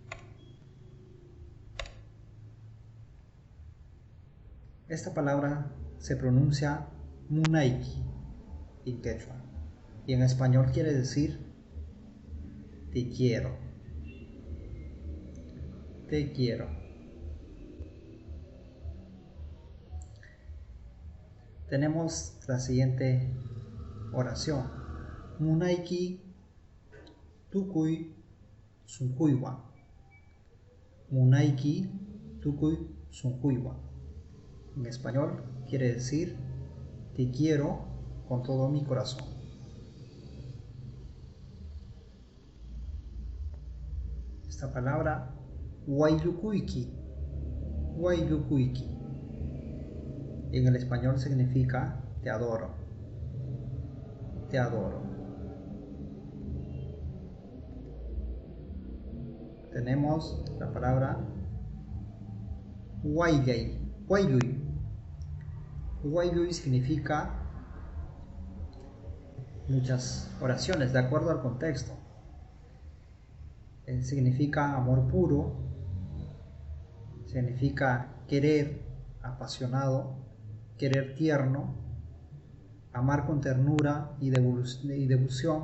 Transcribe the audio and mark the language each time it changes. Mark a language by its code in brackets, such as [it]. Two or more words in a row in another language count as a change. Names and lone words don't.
[es] Esta palabra se pronuncia munaiki en quechua y en español quiere decir te quiero. Te quiero. Tenemos la siguiente oración. [qu] Munaiki tukuy sunkuiwa. Munaiki tukuy sunkuiwa. [es] En español quiere decir te quiero con todo mi corazón. Esta palabra waylukuiki. Waylukuiki. En el español significa te adoro. Te adoro. Tenemos la palabra waylay. Wayluy. Wayluy significa muchas oraciones de acuerdo al contexto. Significa amor puro, significa querer apasionado, querer tierno, amar con ternura y devoción.